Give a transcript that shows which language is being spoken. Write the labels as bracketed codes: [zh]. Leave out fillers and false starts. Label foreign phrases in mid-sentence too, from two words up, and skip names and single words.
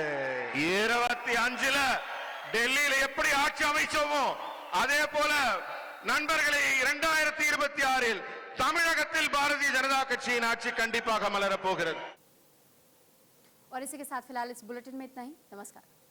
[ta] 25ல டெல்லியில எப்படி ஆட்சி அமைச்சோமோ அதே போல நண்பர்களே 2026இல் தமிழகத்தில் பாரதிய ஜனதா கட்சியின் ஆட்சி கண்டிப்பாக மலரப் போகிறது. [hi] और इसी के साथ फिलहाल इस बुलेटिन में इतना ही। नमस्कार।